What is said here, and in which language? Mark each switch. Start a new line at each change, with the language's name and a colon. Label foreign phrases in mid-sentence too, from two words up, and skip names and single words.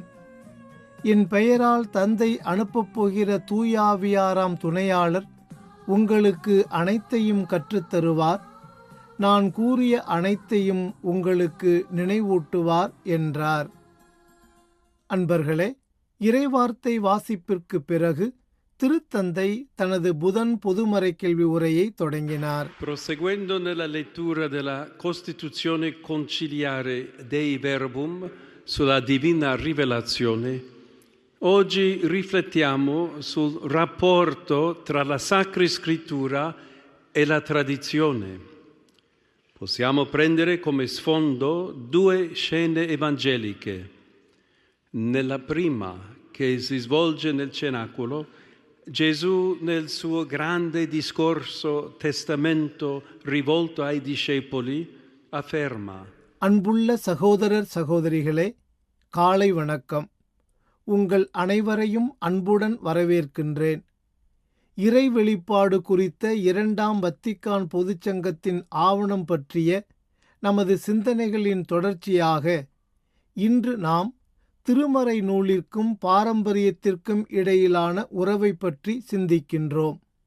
Tamil: என் பெயரால் தந்தை அனுப்பப் போகிற தூயாவியாராம் துணையாளர் உங்களுக்கு அனைத்தையும் கற்றுத்தருவார். நான் கூறிய அனைத்தையும் உங்களுக்கு நினைவூட்டுவார் என்றார். அன்பர்களே, இறைவார்த்தை வாசிப்பிற்கு பிறகு திருத்தந்தை தனது புதன் பொதுமறைக்கல்வி உரையை தொடங்கினார்.
Italian: Proseguendo nella lettura della Costituzione conciliare Dei Verbum sulla divina rivelazione, oggi riflettiamo sul rapporto tra la Sacra Scrittura e la tradizione. Possiamo prendere come sfondo due scene evangeliche. Nella prima, che si svolge nel cenacolo, Gesù nel suo grande discorso testamento rivolto ai discepoli afferma:
Tamil: அன்புள்ள சகோதரர் சகோதரிகளே, காலை வணக்கம். உங்கள் அனைவரையும் அன்புடன் வரவேற்கின்றேன். இறை வெளிப்பாடு குறித்த 2ஆம் வத்திக்கான் பொதுச்சங்கத்தின் ஆவணம் பற்றிய நமது சிந்தனைகளின் தொடர்ச்சியாக இன்று நாம் திருமறை நூலிற்கும் பாரம்பரியத்திற்கும் இடையிலான உறவை பற்றி சிந்திக்கின்றோம்.